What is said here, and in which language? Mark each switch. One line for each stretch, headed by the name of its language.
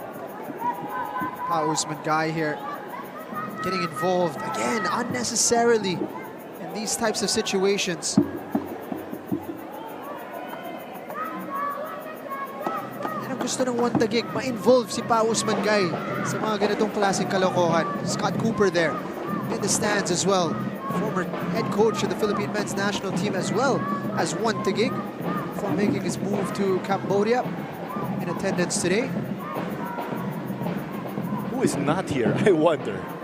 English: Pa Usman guy here getting involved again unnecessarily in these types of situations.
Filipino: Yan ang gusto ng One Taguig, ma-involve si Pa Usman guy sa mga ganitong klaseng kalokohan.
English: Scott Cooper there in the stands as well. Former head coach of the Philippine men's national team as well as One Taguig before making his move to Cambodia, in attendance today. Who is not here, I wonder?